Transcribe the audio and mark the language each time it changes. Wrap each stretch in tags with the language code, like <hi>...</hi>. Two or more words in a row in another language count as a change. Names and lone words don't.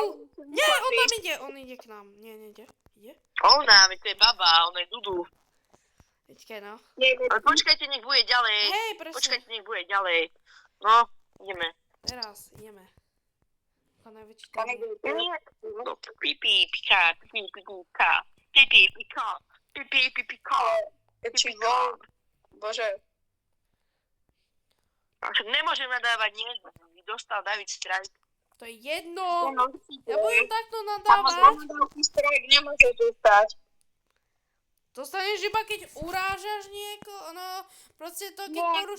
<sk>Nie, on tam ide, on ide k nám. Nie, nejde. Ide? Ona, veď to je baba, ona je Dudu. Počkaj, no. Ale počkajte, nech bude ďalej. Hej, presne. Počkajte, nech bude ďalej. No, ideme. Teraz, ideme. To najväčší tam. No, pipi, pika, pipi, pika. Pipi, pika. Pipi, pika. Či vol. Bože. Však nemôžem nadávať, nie? Dostal David strajk. To je jedno. Ja budem takto nadávať. Strajk nemôže dostať. Dostaneš iba keď urážaš niekoho, no proste to keď porušíš</sk>